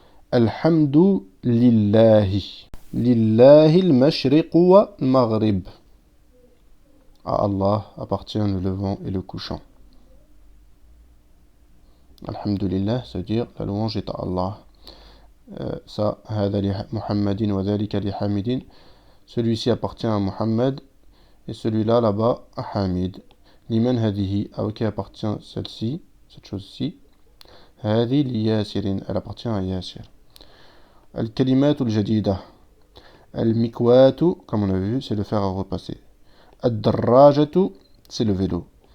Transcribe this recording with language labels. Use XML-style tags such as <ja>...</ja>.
<ar>Alhamdu lillahi. Lillahi al-mashriq wa al-maghrib.</ar> <fr>À Allah appartient le levant et le couchant. Alhamdulillah, c'est-à-dire la louange est à Allah.</fr> <ar>Ça, هذا لمحمد وذلك لحامد.</ar> <fr>Celui-ci appartient à Muhammad et celui-là là-bas à Hamid.</fr> <ar>Liman hadihi,</ar> <fr>à qui appartient celle-ci, cette chose-ci.</fr> <ar>هذه لياسر,</ar> <fr>elle appartient à Yasir.</fr> <ar>الكلمات الجديدة.</ar> <fr>المكواة, comme on a vu, c'est le fer à repasser. الدراجة, c'est le vélo.</fr>